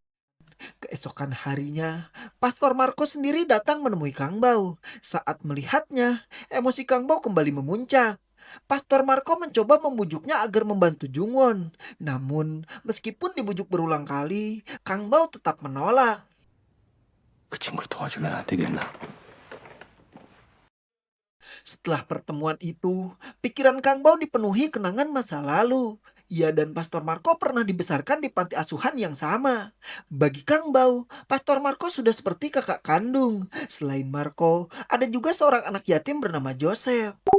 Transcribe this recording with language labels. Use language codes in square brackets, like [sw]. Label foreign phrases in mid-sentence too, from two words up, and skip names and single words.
[id] Keesokan harinya, Pastor Marco sendiri datang menemui Kang Bao. Saat melihatnya, emosi Kang Bao kembali memuncak. Pastor Marco mencoba membujuknya agar membantu Jungwon. Namun, meskipun dibujuk berulang kali, Kang Bao tetap menolak. [ko] 그 친구를 도와주면 안 되겠나? [id] Setelah pertemuan itu, pikiran Kang Bao dipenuhi kenangan masa lalu. Ia dan Pastor Marco pernah dibesarkan di panti asuhan yang sama. Bagi Kang Bao, Pastor Marco sudah seperti kakak kandung. Selain Marco, ada juga seorang anak yatim bernama Joseph.